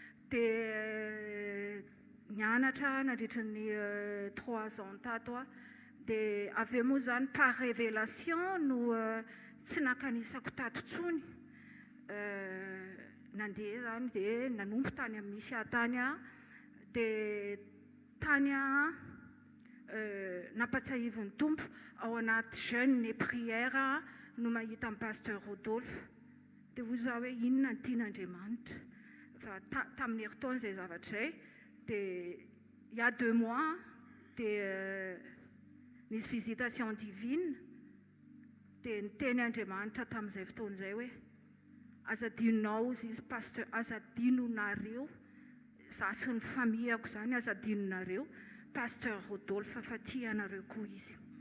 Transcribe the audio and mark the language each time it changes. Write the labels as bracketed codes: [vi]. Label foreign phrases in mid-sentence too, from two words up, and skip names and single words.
[mg] dia nianatra nandritra ny 3 ans tato dia avy eo moa zany [fr] par révélation [mg] no tsy nakanisako tato tsony nandeha zany dia nanompo tany amin'ny misy tany dia tany nampatsahivon'ny tompo ao anaty [fr] jeûne et prière [mg] no mahita amin'ny Pasteur Rodolphe dia hoy zaho hoe inona ny tian'Andriamanitra fa tamin'ny herintaona izay zavatra izay dia [fr] il y a 2 mois [mg] dia nisy [fr] visitation divine [mg] dia niteny Andriamanitra tamin'izay fotoana izay hoe azadinonao izy pasteur azadinonareo za sy ny familleako zany azadinonareo Pasteur Rodolphe fa tia anareo koa izy